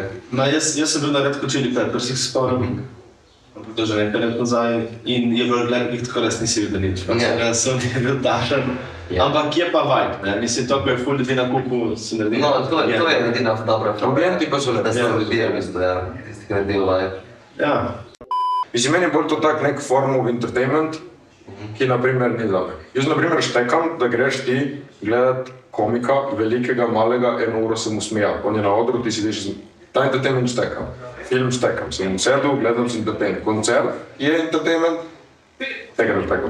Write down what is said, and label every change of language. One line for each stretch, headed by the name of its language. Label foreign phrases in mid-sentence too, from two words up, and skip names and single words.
Slovenian: No, jaz sem bil na Red Hot Chili Peppers, jih spomnim. Ampak to že nekaj let nazaj in je bil glednik, tako res nisi videl nič. Jaz sem bil dašen, ampak je pa vibe, ne? Mislim, to, ko je ful ljudi na kupu, si naredil. No, to je edina dobra fora. Ambienti pa so lepi. Da so ljudje, v bistvu, ja, tisti, ki naredijo vibe. Ja. Mislim, meni je bolj to tak nek
English: form of entertainment,
Slovenian: ki naprimer ni zame. Jaz naprimer štekam, da greš ti gledat komika, velikega, malega, 1 uro se mu smejati. On je na odru, ti sediš, ta entertainment štekam. Film štekam, sem v sedu, gledam si entertainment. Koncert je entertainment, tega ne štekam.